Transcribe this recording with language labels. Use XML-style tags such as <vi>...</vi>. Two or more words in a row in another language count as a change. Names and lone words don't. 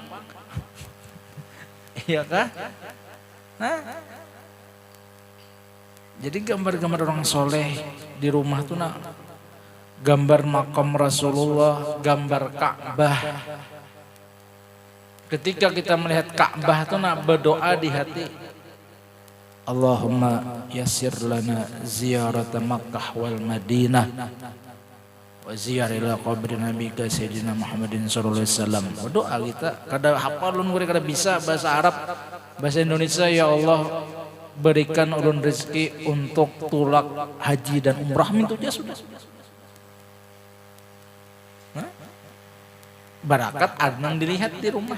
<bjn>Iya kah? Nah. Jadi gambar-gambar orang soleh di rumah tuh nak gambar makam Rasulullah, gambar Ka'bah. Ketika kita melihat Ka'bah tuh nak berdoa di hati,</bjn> <ar>اللهم يسر لنا زيارة مكة والمدينة وزيار إلى قبر نبيك سيدنا محمد صلى الله عليه وسلم.</ar> <bjn>Berdoa kita kada hafal ulun kada bisa bahasa Arab, bahasa Indonesia. Ya Allah, berikan ulun rezeki untuk tulak haji dan umrah, mintu dia sudah. Barakat adnang dilihat di rumah.</bjn>